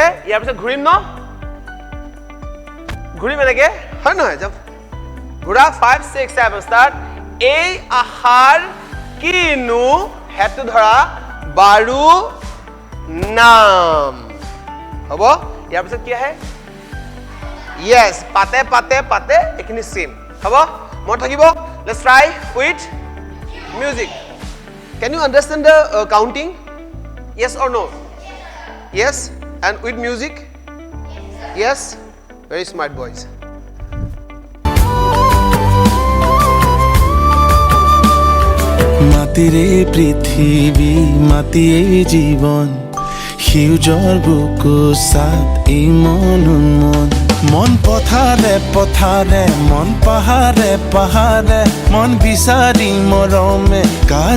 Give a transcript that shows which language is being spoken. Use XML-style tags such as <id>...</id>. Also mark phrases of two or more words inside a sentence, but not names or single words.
<as>ইয়াৰ পিছত ঘূৰিম ন? ঘূৰিম এনেকে, হয় নহয়? ঘূৰা। 5, 6, 7 start. এই আহাৰ কিনো, হেডটো ধৰা, বাৰু নাম। হ'ব? ইয়াৰ পিছত কি আহে?</as> <en>Yes,</en> <as>পাতে পাতে পাতে এইখিনি same. হ'ব? মন থাকিব.</as> <en>Let's try with music. Can you understand the counting? Yes or no? Yes. And with music? Yes. Very smart boys.</en> <as>মাটিৰে পৃথিৱী মাটিয়ে জীৱন সেউজৰ বুকু সাত এই মন উন্মন মন পথাৰে পথাৰে মন পাহাৰে পাহাৰে মন বিচাৰি মৰমে কাৰ</as>